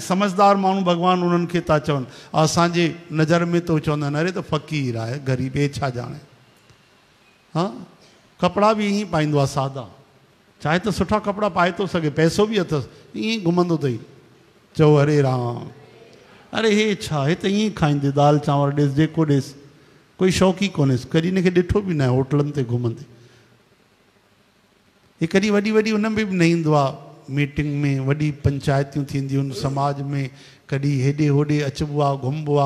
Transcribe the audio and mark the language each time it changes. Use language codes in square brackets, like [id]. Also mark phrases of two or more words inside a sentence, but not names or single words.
[sd] समझदार माण्हू भगवान उन्हनि खे था चवनि। असांजे नज़र में तो चवंदा आहिनि, अरे त फ़क़ीर आहे, ग़रीब, हे छा ॼाणे। हाँ, कपिड़ा बि ईअं पाईंदो आहे सादा, चाहे त सुठा कपिड़ा पाए थो सघे, पैसो बि अथसि, ईअं घुमंदो अथई। चओ हरे राम। अरे हे छा, हे त ईअं खाईंदे, दाल चांवर ॾेसि, जेको ॾेसि, कोई शौक़ी कोन्हेसि, कॾहिं हिनखे ॾिठो बि न आहे होटलनि ते घुमंदे। हे कॾहिं वॾी वॾी उन में बि न ईंदो आहे, मीटिंग में, वॾी पंचायतियूं थींदियूं आहिनि समाज में, कॾहिं हेॾे होॾे अचिबो आहे, घुमिबो आहे।